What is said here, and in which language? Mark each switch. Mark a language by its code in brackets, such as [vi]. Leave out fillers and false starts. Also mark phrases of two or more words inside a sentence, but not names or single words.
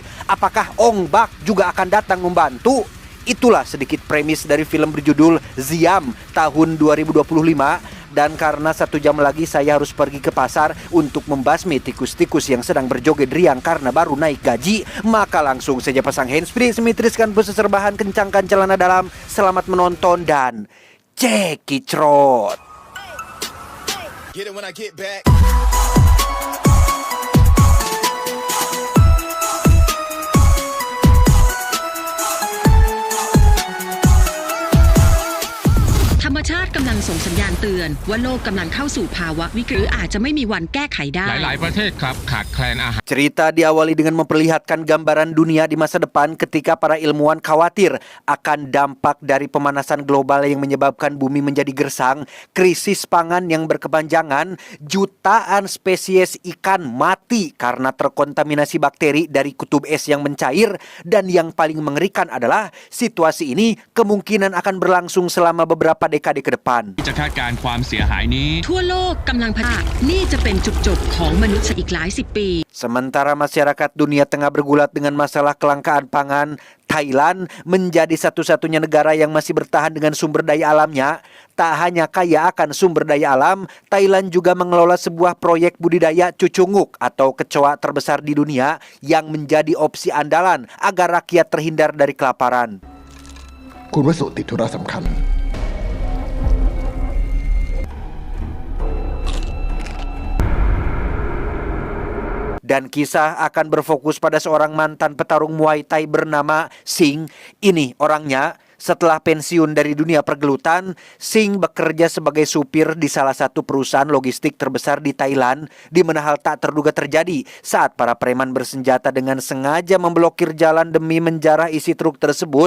[id] Apakah Ong Bak juga akan datang membantu? Itulah sedikit premis dari film berjudul Ziam tahun 2025. Dan karena 1 jam lagi saya harus pergi ke pasar untuk membasmi tikus-tikus yang sedang berjoget riang karena baru naik gaji, maka langsung saja pasang handsfree, semitriskan bus serbahan, kencangkan celana dalam. Selamat menonton dan cekicrot. [th] ธรรมชาติกำลังส่งสัญญาณเตือนว่าโลกกำลังเข้าสู่ภาวะวิกฤตหรืออาจจะไม่มีวันแก้ไขได้ หลายๆประเทศครับขาดแคลนอาหาร [id] Cerita diawali dengan memperlihatkan gambaran dunia di masa depan ketika para ilmuwan khawatir akan dampak dari pemanasan global yang menyebabkan bumi menjadi gersang, krisis pangan yang berkepanjangan, jutaan spesies ikan mati karena terkontaminasi bakteri dari kutub es yang mencair, dan yang paling mengerikan adalah situasi ini kemungkinan akan berlangsung selama beberapa dekade ke depan. [th] จะคาดการณ์ความเสียหายนี้ ทั่วโลกกำลังพัฒนานี่จะเป็นจุดจบของมนุษย์อีกหลายสิบปี [id] Sementara masyarakat dunia tengah bergulat dengan masalah kelangkaan pangan, Thailand menjadi satu-satunya negara yang masih bertahan dengan sumber daya alamnya. Tak hanya kaya akan sumber daya alam, Thailand juga mengelola sebuah proyek budidaya cucunguk atau kecoa terbesar di dunia yang menjadi opsi andalan agar rakyat terhindar dari kelaparan. [th] คุณวสุติดธุระสำคัญ [id] Dan kisah akan berfokus pada seorang mantan petarung Muay Thai bernama Singh. Ini orangnya. Setelah pensiun dari dunia pergelutan, Singh bekerja sebagai supir di salah satu perusahaan logistik terbesar di Thailand, di mana hal tak terduga terjadi saat para preman bersenjata dengan sengaja memblokir jalan demi menjarah isi truk tersebut.